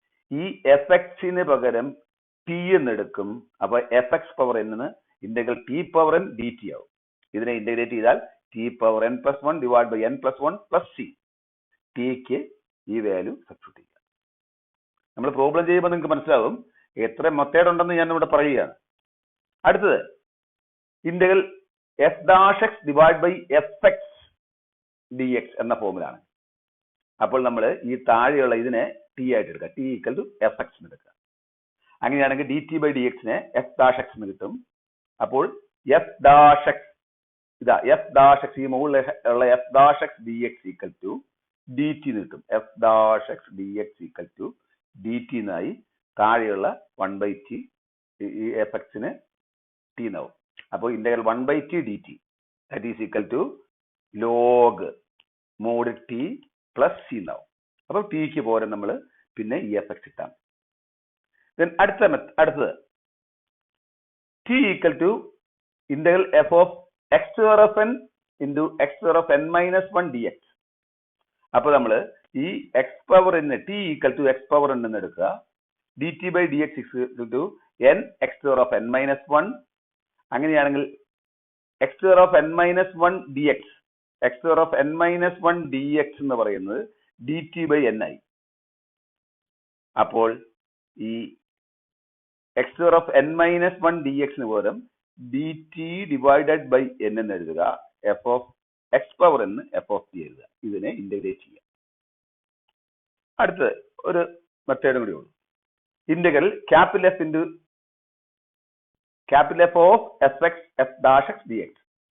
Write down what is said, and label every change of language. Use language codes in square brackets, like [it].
[ml] ഈ fx ന് പകരം t എന്ന് എടുക്കും. അപ്പൊ fx പവർ n ന് integral t power n dt ആവും. ഇതിനെ ഇന്റഗ്രേറ്റ് ചെയ്താൽ t power n [en] plus 1 divided by n plus 1 plus c. [ml] Tick ഈ വാല്യൂ സബ്സ്റ്റിറ്റ്യൂട്ട് ചെയ്യുക. നമ്മൾ പ്രോബ്ലം ചെയ്യുമ്പോൾ നിങ്ങൾക്ക് മനസ്സിലാവും എത്ര മെത്തേഡ് ഉണ്ടെന്ന് ഞാൻ ഇവിടെ പറയുകയാണ്. അടുത്തത് integral f dash x divided by fx dx എന്ന ഫോമിലാണ്. അപ്പോൾ നമ്മൾ ഈ താഴെയുള്ള ഇതിനെ t ആയിട്ട് എടുക്കുക. [en] t equal to fx [ml] എന്ന് എടുക്കുക. അങ്ങനെയാണെങ്കിൽ dt by dx നെ f dash x എന്ന് കിട്ടും. അപ്പോൾ f dash x ഇതാ f dash x ഈ മുകളിലുള്ള [en] f dash x dx equal to dt [ml] എന്ന് കിട്ടും. [en] f dash x dx equal to dt [ml] എന്നായി. താഴെയുള്ള 1/t ഈ fx ന് t എന്നാവും. അപ്പോൾ integral 1/t dt [en] that is equal to log mod t plus c [ml] എന്നാവും. അപ്പോൾ tക്ക് പകരം നമ്മൾ പിന്നെ ഈ fx ഇട്ടാൽ. [en] then [ml] അടുത്തത് [en] t equal to integral f of x to the power of n into x to the power of n minus 1 dx. [ml] അപ്പോൾ നമ്മൾ ഈ x power n t equal to x power n എന്ന് എടുക്കുക. [en] dt by dx equal to n x to the power of n minus 1. [ml] അങ്ങനെയാണെങ്കിൽ [en] x to the power of n minus 1 dx, [ml] x to the power of n minus 1 dx എന്ന് പറയുന്നത് dt by n ആയി. അപ്പോൾ ഈ X power of n minus 1 D എക്സിന് പകരം D T divided by n എന്ന് എഴുതുക, എഫ് ഓഫ് എക്സ് പവർ എന്ന് എഫ് ഓഫ് ടി എഴുതുക. ഇതിനെ ഇന്റഗ്രേറ്റ് ചെയ്യുക. അടുത്തത് ഒരു മെത്തേഡും കൂടി ഉള്ളൂ. Integral capital F into capital F of F X F dash X D X.